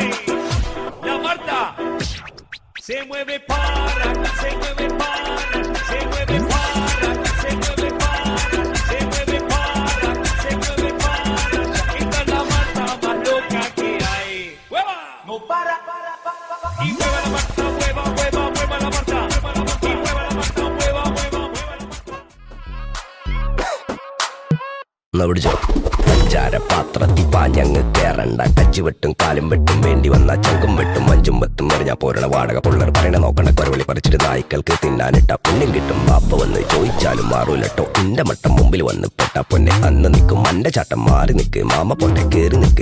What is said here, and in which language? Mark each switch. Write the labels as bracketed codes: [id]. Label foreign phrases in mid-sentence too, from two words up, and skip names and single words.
[es] La Marta se mueve para, se mueve para, se mueve para, se mueve para, se mueve para, se mueve para. Esta es la Marta más loca que hay. ¡Hueva! No para. Y mueva la Marta, mueva, mueva, mueva la Marta. Y mueva la Marta, mueva, mueva, mueva la Marta. [ml] പാത്രത്തിൽ പാഞ്ഞങ്ങ് കേറണ്ട. കച്ചി വെട്ടും കാലും വെട്ടും വേണ്ടി വന്ന ചങ്കും വെട്ടും മഞ്ചും വെത്തും എറിഞ്ഞാ പോരണ വാടക പുള്ളർ പറയണ നോക്കണ്ട. കൊരവളി പറിച്ചിട്ട് നായ്ക്കൾക്ക് തിന്നാനിട്ട പുണ്യം കിട്ടും. ബാപ്പ വന്ന് ചോദിച്ചാലും മാറൂലട്ടോ. ഇന്റെ മട്ടം മുമ്പിൽ വന്ന് പെട്ട പൊന്നെ അന്ന് നിൽക്കും. മന്റെ ചാട്ടം മാറി നിൽക്ക്. മാമ പൊട്ടെ കേറി നിൽക്ക്.